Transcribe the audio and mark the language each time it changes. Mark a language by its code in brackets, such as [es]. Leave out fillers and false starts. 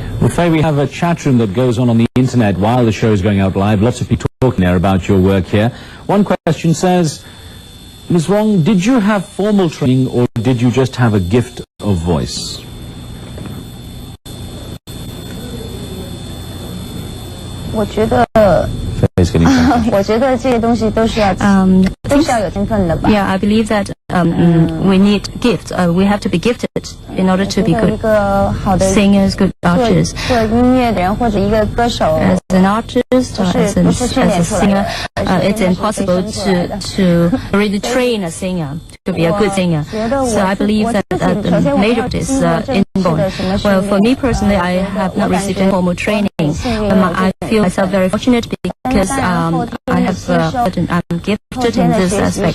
[en] Well, Faye, we have a chat room that goes on the internet while the show is going out live. Lots of people talking there about your work here. One question says, Ms. Wong, did you have formal training or did you just have a gift of voice? [zh] 我觉得我觉得这些东西都是要有天分的吧。 [en] Yeah, I believe that we need gifts. We have to be gifted in order to be good singers, good artists. [zh] 做音乐的人或者一个歌手 [en] As an artist, or as a singer, it's impossible to really train a singer to be a good singer. So I believe that the major is inborn. Well, for me personally, I have not received any formal training. I feel myself very fortunate because I have I'm gifted in this aspect.